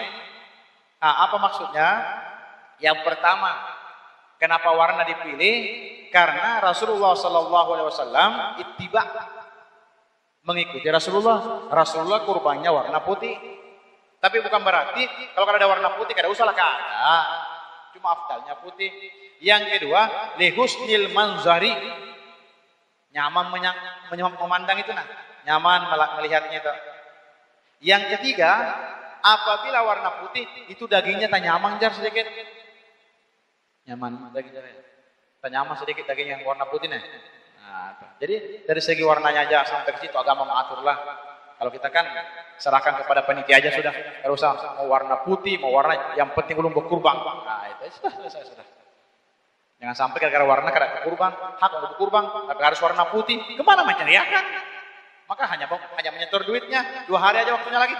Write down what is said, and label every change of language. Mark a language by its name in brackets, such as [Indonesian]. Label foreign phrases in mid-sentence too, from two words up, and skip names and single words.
[Indonesian] Nah, apa maksudnya? Yang pertama, kenapa warna dipilih? Karena Rasulullah SAW ittiba, mengikuti Rasulullah. Rasulullah kurbannya warna putih. Tapi bukan berarti kalau ada warna putih [Banjar] kada usah [Indonesian] lah kada. Cuma afdalnya putih. Yang kedua, [Arabic] لحسن المنظر, [Indonesian] nyaman memandang itu nah, nyaman melihatnya itu. Yang ketiga, apabila warna putih itu dagingnya tak nyaman jar sedikit, nyaman dagingnya, tak nyaman sedikit daging yang warna putih nih. Nah, jadi dari segi warnanya aja sampai ke situ agama mengatur lah. Kalau kita kan serahkan kepada panitia aja sudah, kalau usah mau warna putih, mau warna yang penting belum berkurban. Nah itu sudah. Jangan sampai gara-gara warna kada kurban, hak untuk kurban, tapi harus warna putih. [Banjar] Kemana mencariakan? [Indonesian] Maka hanya menyetor duitnya, 2 hari aja waktunya lagi.